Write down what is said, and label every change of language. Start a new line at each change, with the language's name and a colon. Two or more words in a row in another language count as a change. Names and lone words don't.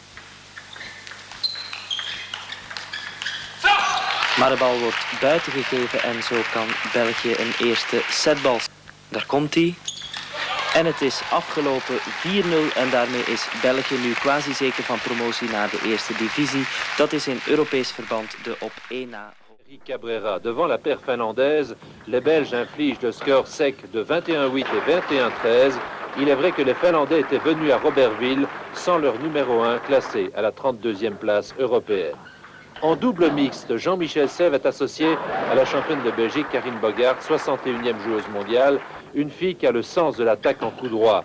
Dutch: Maar de bal wordt buiten gegeven en zo kan België een eerste setbal. Daar komt hij. En het is afgelopen 4-0 en daarmee is België nu quasi zeker van promotie naar de eerste divisie. Dat is in Europees verband de op 1 na.
French: Cabrera devant la paire finlandaise, les Belges infligent le score sec de 21-8 et 21-13. Il est vrai que les Finlandais étaient venus à Robertville sans leur numéro 1 classé à la 32e place européenne. En double mixte, Jean-Michel Sèvres est associé à la championne de Belgique Karine Bogart, 61e joueuse mondiale, une fille qui a le sens de l'attaque en coup droit.